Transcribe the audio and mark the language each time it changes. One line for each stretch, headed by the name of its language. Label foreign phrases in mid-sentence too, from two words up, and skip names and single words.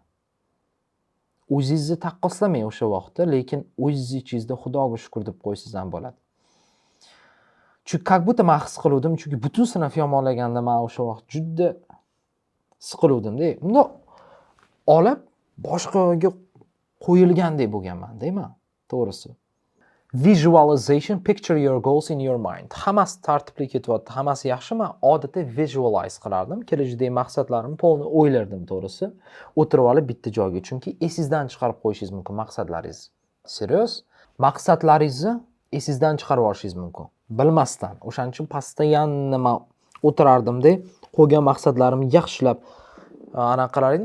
Uzbek: O'zingizni taqqoslamang o'sha vaqtda, lekin o'zingiz ichingizda Xudoga shukr deb qo'ysangiz ham bo'ladi. Chunki
Russian: как будто
Uzbek: men his qiluvdim, chunki butun sinf yomonlaganda men o'sha vaqt juda siqiluvdim-da. Uni olib boshqaga qo'yilgandek bo'lganman-da men, to'g'risi.
English: Visualization, picture your goals in your mind.
Uzbek: Hammasi tartibli ketyapti, hammasi yaxshi. Men odatda visualize qilardim. Kelajakdagi maqsadlarimni polni o'ylardim, to'g'risi. O'tirib olib bitta joyga, chunki esingizdan chiqarib qo'yishingiz mumkin maqsadlaringiz. Serios? Maqsadlaringizni esingizdan chiqarib olishingiz mumkin. Bilmasdan. O'shaning uchun постоянно men o'tirardim-da, qo'ygan maqsadlarimni yaxshilab anaqa qilar edim.